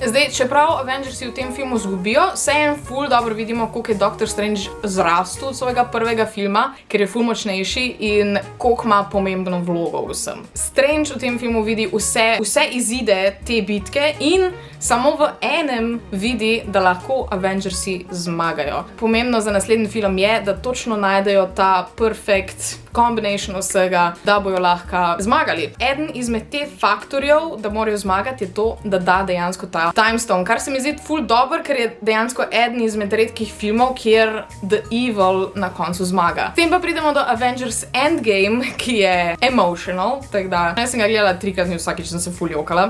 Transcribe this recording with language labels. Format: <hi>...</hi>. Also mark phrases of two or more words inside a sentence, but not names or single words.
<sl>Zdaj, čeprav Avengersi v tem filmu zgubijo, se en ful dobro vidimo, koliko je Doctor Strange zrastel od svojega prvega filma, ker je ful močnejši in koliko ima pomembno vlogo vsem. Strange v tem filmu vidi vse izide te bitke in samo v enem vidi, da lahko Avengersi zmagajo. Pomembno za naslednji film je, da točno najdejo ta</sl> <en>perfect combination</en> <sl>vsega, da bojo lahko zmagali. Eden izmed teh faktorjev, da morajo zmagati, je to, da da dejansko ta Time Stone, kar se mi zdi ful dober, ker je dejansko eden izmed redkih filmov, kjer</sl> <en>The Evil</en> <sl>na koncu zmaga. Potem pa pridemo do Avengers Endgame, ki je emotional, tako da jaz sem ga gledala 3-krat in vsakič sem se ful jokala.</sl>